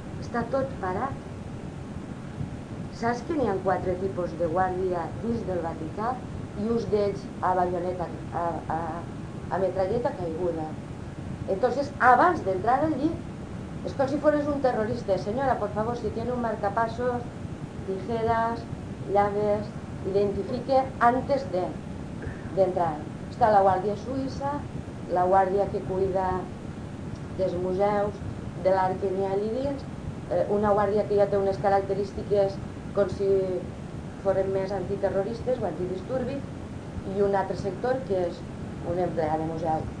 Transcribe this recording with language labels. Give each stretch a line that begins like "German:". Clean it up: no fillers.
Catalan: Està tot parat. Saps que n'hi ha 4 tipus de guàrdia dins del Vaticà i uns d'ells a bayoneta, a metralleta caiguda. Entonces, abans d'entrar allí, és com si fores un terrorista.
Spanish: Senyora, por favor, si tiene un marcapasos, tijeras, llaves, identifique antes d'entrar.
Catalan: Està la Guàrdia Suïssa, la guàrdia que cuida dels museus, de l'art que n'hi ha allí dins, una guàrdia que ja té unes característiques com si foren més antiterroristes o antidisturbi, i un altre sector que és un empleat de museu.